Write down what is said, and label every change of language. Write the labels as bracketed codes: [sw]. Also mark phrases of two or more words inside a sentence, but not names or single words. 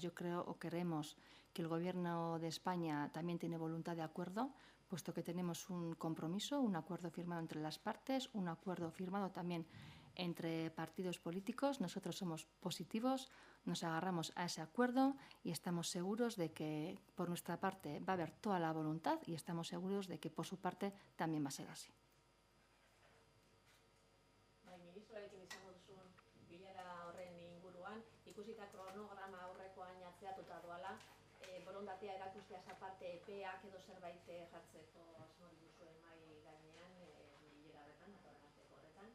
[es] Yo creo o creemos que el Gobierno de España también tiene voluntad de acuerdo, puesto que tenemos un compromiso, un acuerdo firmado entre las partes, un acuerdo firmado también entre partidos políticos. Nosotros somos positivos, nos agarramos a ese acuerdo y estamos seguros de que por nuestra parte va a haber toda la voluntad y estamos seguros de que por su parte también va a ser así. [eu] Ministroarekin izango duzun bilera horren inguruan, ikusita kronograma aurrekoan atzeatuta doala, borondatea erakusteaz aparte epeak edo zerbait jartzeko asmo dituzuen mahai gainean bilera horretan, datorren asteko horretan.